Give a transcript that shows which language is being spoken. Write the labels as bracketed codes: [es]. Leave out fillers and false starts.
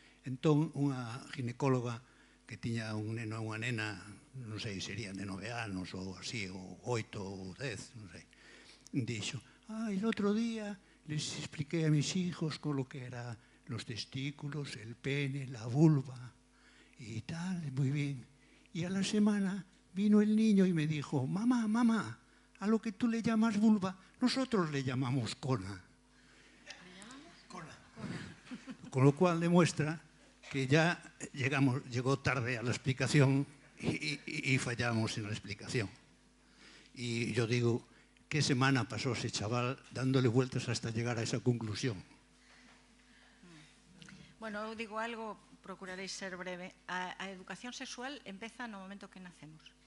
[gl] Entón, unha ginecóloga que tiña un neno e unha nena, non sei, serían de 9 anos ou así, ou 8 ou 10, non sei, dixo, [es] el outro día les expliqué a mis hijos con lo que eran los testículos, el pene, la vulva y tal, muy bien. Y a la semana vino el niño y me dijo, mamá, a lo que tú le llamas vulva, nosotros le llamamos cona. Con lo cual demuestra que ya llegó tarde a la explicación y fallamos en la explicación. Y yo digo, ¿qué semana pasó ese chaval dándole vueltas hasta llegar a esa conclusión? [gl] Bueno, eu digo algo, procurarei ser breve. A educación sexual empeza no momento que nacemos.